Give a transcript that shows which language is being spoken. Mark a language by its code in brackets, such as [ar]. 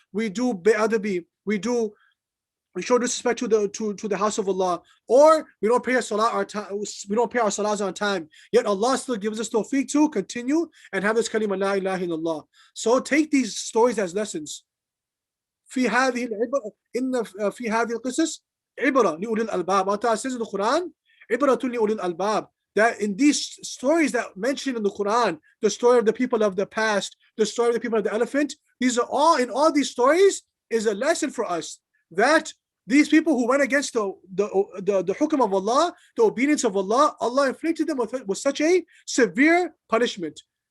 [en] We do be'adabi. We show disrespect to the house of Allah, or we don't pay our salahs on time. Yet Allah still gives us tawfiq to continue and have this kalima la ilaha illallah. So take these stories as lessons. [ar] في هذه العبرة إن في هذه القصص عبرة لأولي الألباب. [en] Allah says in the Quran, [ar] عبرة لأولي الألباب, [en] that in these stories that mentioned in the Quran, the story of the people of the past, the story of the people of the elephant, these are all, in all these stories is a lesson for us, that these people who went against the hukm of Allah, the obedience of Allah, Allah inflicted them with such a severe punishment.